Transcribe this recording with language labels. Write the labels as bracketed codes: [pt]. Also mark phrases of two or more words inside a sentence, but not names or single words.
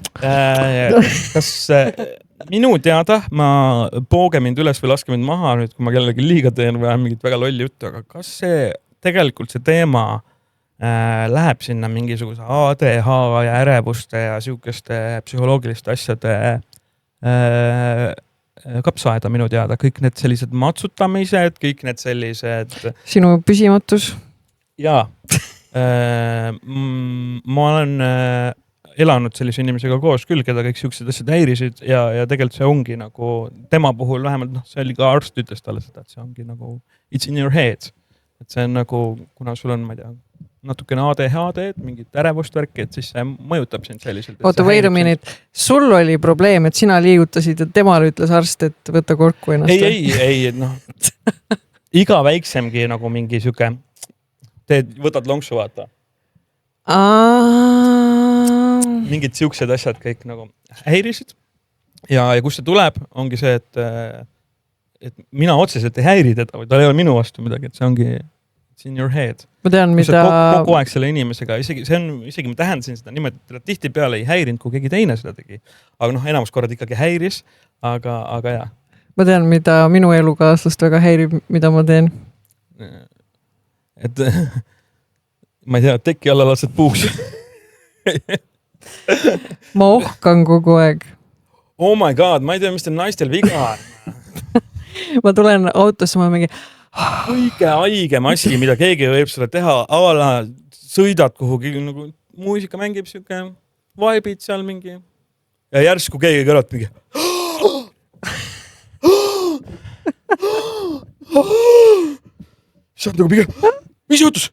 [et] Kas minu teada, ma pooge mind üles või laske mind maha nüüd, kui ma kellegi liiga teen või mingit väga lolli juttu, aga kas see tegelikult see teema läheb sinna mingisuguse ADH ja ärevuste ja siukeste psühholoogiliste asjade kapsaaeda minu teada, kõik need sellised matsutamised, kõik need sellised... Sinu püsimatus? Jaa. Ma olen elanud sellise inimesega koos küll, keda kõik siuksed asjad häirisid ja tegelikult see ongi nagu tema puhul vähemalt, see oli ka arst ütles talle seda, et see ongi nagu [en] it's in your head. [et] Et see on nagu, kuna sul on, ma ei tea, natukene ADHD, mingit ärevustvärki, et siis see mõjutab sind selliselt. Oota, [en] wait a minute. [et] Sul oli probleem, et sina liigutasid ja temal ütles arst, et võta korku ennast. Ei, noh. Iga väiksemgi nagu mingi siuke, võtad lonksu vaata. Mingid siuksed asjad kõik nagu häirisid. Ja kus see tuleb, ongi see, et mina otseselt ei häiri teda, või tal ei ole minu vastu midagi, et see ongi [en] it's in your head. [et] Ma tean, mida... Kogu aeg selle inimesega, isegi ma tähendasin seda niimoodi, et tihti peale ei häirinud, kui keegi teine seda tegi. Aga enamus korrad ikkagi häiris, aga jah. Ma tean, mida minu elukaaslast väga häirib, mida ma teen. Et ma ei tea, teki alla lased puuks. Ma ohkan kogu aeg. [en] Oh my god, [et] ma ei tea, mis teil naistel viga on. Ma tulen autosse, ma mingi... Kõige haigem asi, mida keegi võib sulle teha, ala sõidad kuhugi, nagu muusika mängib siuke, vaibid seal mingi ja järsku keegi kõrvalt mingi saad nagu pigem, mis juhtus?